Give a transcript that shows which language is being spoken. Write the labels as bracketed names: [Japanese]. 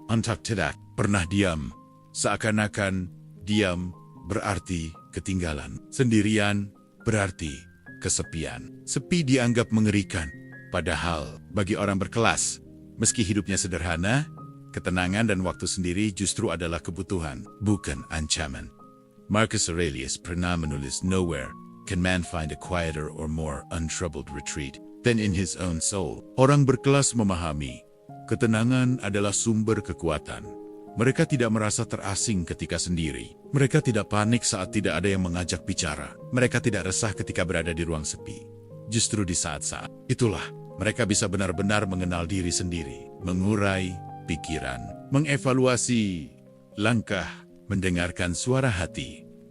[Indonesian] Untuk tidak pernah diam, seakan-akan diam berarti ketinggalan. Sendirian berarti kesepian. Sepi dianggap mengerikan. Padahal bagi orang berkelas, meski hidupnya sederhana, ketenangan dan waktu sendiri justru adalah kebutuhan, bukan ancaman. [English] Marcus Aurelius [Indonesian] pernah menulis, [English] "Nowhere can man find a quieter or more untroubled retreat than in his own soul." [Indonesian] Orang berkelas memahami, ketenangan adalah sumber kekuatan. Mereka tidak merasa terasing ketika sendiri. Mereka tidak panik saat tidak ada yang mengajak bicara. Mereka tidak resah ketika berada di ruang sepi. Justru di saat-saat itulah, mereka bisa benar-benar mengenal diri sendiri, mengurai pikiran, mengevaluasi langkah, mendengarkan suara hati.